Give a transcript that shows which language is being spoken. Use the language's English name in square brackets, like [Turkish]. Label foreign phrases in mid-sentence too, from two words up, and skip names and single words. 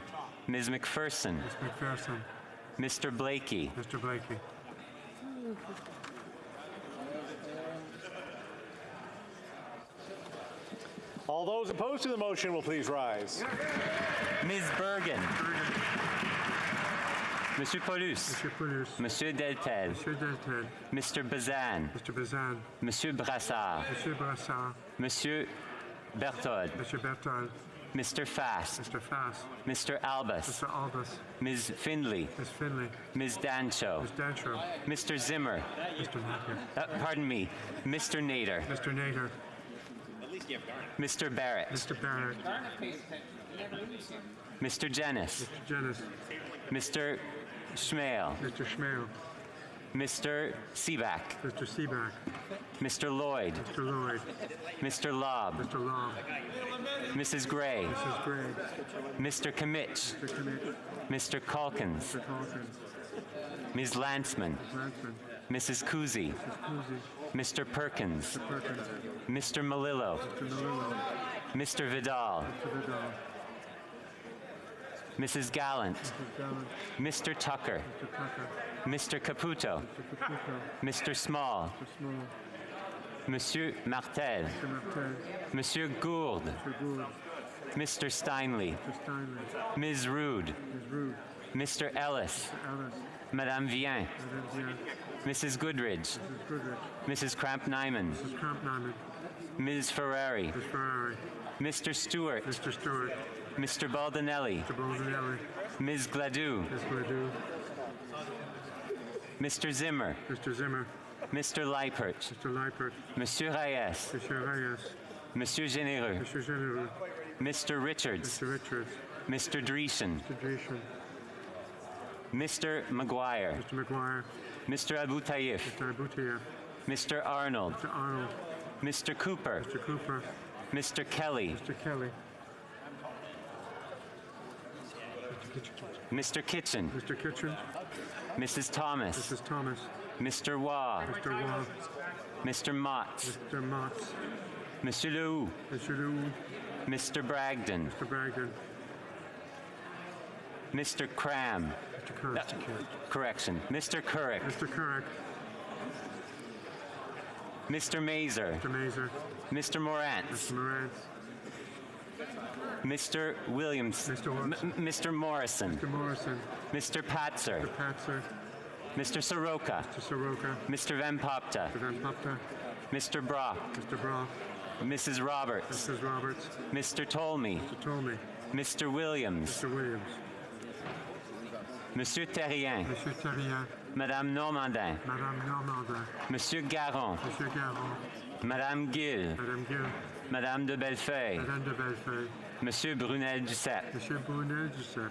[English] Ms. McPherson. Ms. McPherson. Mr. Blakey. Mr. Blakey. All those opposed to the motion will please rise. Ms. Bergen. [French] Monsieur Paulus. Monsieur Paulus. Monsieur Deltel. Monsieur Deltel. [English] Mr. Bazan. Mr. Bazan. [French] Monsieur Brassard. Monsieur Brassard. Monsieur Berthold. Monsieur Berthold. [English] Mr. Fast. Mr. Fast. Mr. Albus. Mr. Albus. Ms. Findley. Ms. Findley. Ms. Dancho. Ms. Dancho. Mr. Zimmer. Mr. Nader. Pardon me. Mr. Nader. Mr. Nader. Mr. Barrett. Mr. Barrett. Mr. Jennis. Mr. Jennis. Mr. Schmale. Mr. Schmale. Mr. Seaback. Mr. Seaback. Mr. Lloyd. Mr. Lloyd. Mr. Lobb. Mr. Lobb. Mrs. Gray. Mrs. Gray. Mr. Kimmich. Mr. Kimmich. Mr. Calkins. Mr. Calkins. Ms. Lantzman. Lansman. Mrs. Kuzi. Mrs. Kuzi. Mr. Perkins. Mr. Perkins. Mr. Malillo. Mr. Malillo. Mr. Vidal. Mr. Vidal. Mrs. Gallant. Mrs. Gallant. Mr. Tucker. Mr. Tucker. Mr. Caputo. Mr. Caputo. Mr. Small. Mr. Small. [French] Monsieur Martel. [English] Mr. Martel. [French] Monsieur Gould. [English] Mr. Gould. Mr. Steinley. Mr. Steinley. Ms. Rude. Ms. Rude. Mr. Ellis. Mr. Ellis. [French] Madame Vien. Madame Vien. [English] Mrs. Goodridge. Mrs. Goodrich. Mrs. Cramp-Nyman. Mrs. Cramp-Nyman. Ms. Ferrari. Ms. Ferrari. Mr. Stewart. Mr. Stewart. Mr. Baldinelli. Mr. Baldinelli. Ms. Gladue. Ms. Gladue. Mr. Zimmer. Mr. Zimmer. Mr. Leipert. Mr. Leipert. [French] Monsieur Reyes. Monsieur Reyes. Monsieur Généreux. Monsieur Généreux. [English] Mr. Richards. Mr. Richards. Mr. Dreesen. Mr. Dreesen. Mr. McGuire. Mr. McGuire. Mr. Abu Tayyif. Mr. Abu Tayyip. Mr. Arnold. Mr. Arnold. Mr. Cooper. Mr. Cooper. Mr. Kelly. Mr. Kelly. Mr. Kitchen. Mr. Kitchen. Mrs. Thomas. Mrs. Thomas. Mr. Waugh. Mr. Waugh. Mr. Motts. Mr. Motts. [French] Monsieur Lehoux. [English] Mr. Lew. Mr. Bragdon. Mr. Bragdon. Mr. Cram. Mr. Currick. Correction. Mr. Currick. Mr. Currick. Mr. Mazer. Mr. Mazer. Mr. Morantz. Mr. Morantz. Mr. Williams. Mr. Morrison. Mr. Morrison. Mr. Patzer. Mr. Patzer. Mr. Soroka. Mr. Soroka. Mr. Van Popta. Mr. Van Popta. Mr. Brock. Mr. Brock. Mrs. Roberts. Mrs. Roberts. Mr. Tolmie. Mr. Tolmie. Mr. Williams. Mr. Williams. [French] Monsieur Terrien. Monsieur Terrien. Madame Normandin. Madame Normandin. Monsieur Garon. Monsieur Garon. Madame Gill. Madame Gill. Madame de Bellefeuille. Madame de Bellefeuille. Monsieur Brunel-Duceppe. Monsieur Brunel-Duceppe.